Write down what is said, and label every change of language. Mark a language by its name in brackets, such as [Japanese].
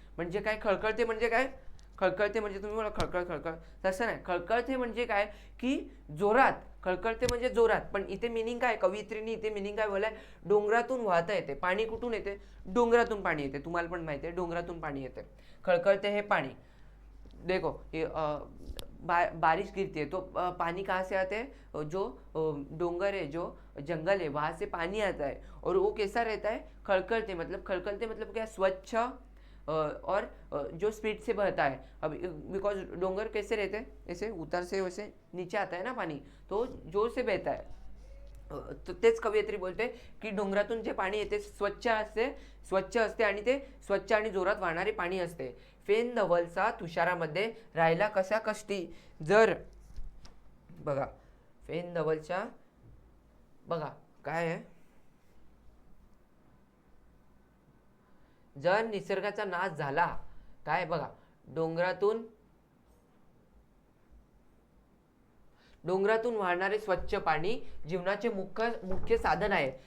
[Marathi] म्हणजे काय खळखळते म्हणजे काय? खळखळते म्हणजे तुम्ही बोला खळखळ खळखळ, तसं नाही. खळखळते म्हणजे काय की जोरात, खळखळते म्हणजे जोरात. पण इथे मिनिंग काय, कवयित्रीने इथे मिनिंग काय बोलाय, डोंगरातून वाहता येते पाणी. कुठून येते? डोंगरातून पाणी येते. तुम्हाला पण माहिती आहे डोंगरातून पाणी येते. खळखळते हे पाणी. [Hindi] देखो ये बारिश गिरती है तो पानी कहाँ से आता है? जो डोंगर है, जो जंगल है, वहाँ से पानी आता है और वो कैसा रहता है? खड़खड़ते मतलब क्या? स्वच्छ और जो स्पीड से बहता है। अब बिकॉज डोंगर कैसे रहते हैं, ऐसे ऊपर से वैसे नीचे आता है ना पानी, तो जोर से बहता है. [Marathi] तर तेच कवयित्री बोलते की डोंगरातून जे पाणी येते स्वच्छ असते आणि ते स्वच्छ आणि जोरात वाहणारे पाणी असते. फेन धवलचा तुषारामध्ये राहिला कशा कष्टी. जर बघा फेन धवलच्या, बघा काय आहे, जर निसर्गाचा नाश झाला, काय बघा, डोंगरातून वाहणारे स्वच्छ पाणी जीवनाचे मुख्य साधन आहे.